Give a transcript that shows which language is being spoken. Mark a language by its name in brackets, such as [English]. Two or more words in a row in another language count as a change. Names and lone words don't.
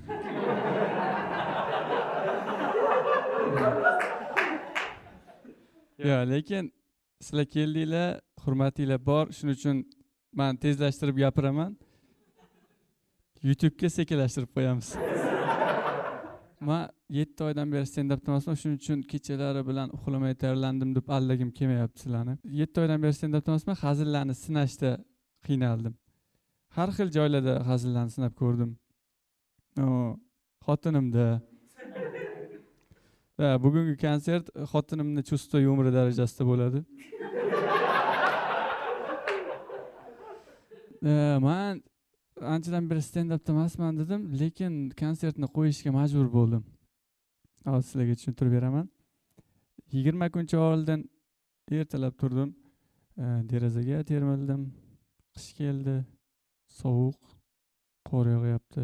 [Uzbek] Yo, lekin sizlar keldinglar, hurmatinglar bor, shuning uchun men tezlashtirib gapiraman. YouTube'ga sekinlashtirib qo'yamiz. Men 7 oydan beri stand-up emasman, shuning uchun kechalari bilan uxlamay tayyorlandim deb aldagim kelmayapti sizlarni. 7 oydan beri stand-up emasman, hazillarni sinashda qiynaldim. Har xil joylarda hazillarni sinab ko'rdim. Xotinimda. Va bugungi konsert xotinimni [Russian] чувство юмора [Uzbek] darajasida bo'ladi. Men anchadan beri stand-up emasman dedim, lekin konsertni qo'yishga majbur bo'ldim. Hozir sizlarga tushuntirib beraman. 20 kuncha oldin ertalab turdim, derazaga termildim. Qish keldi, sovuq, qor yog'yapti.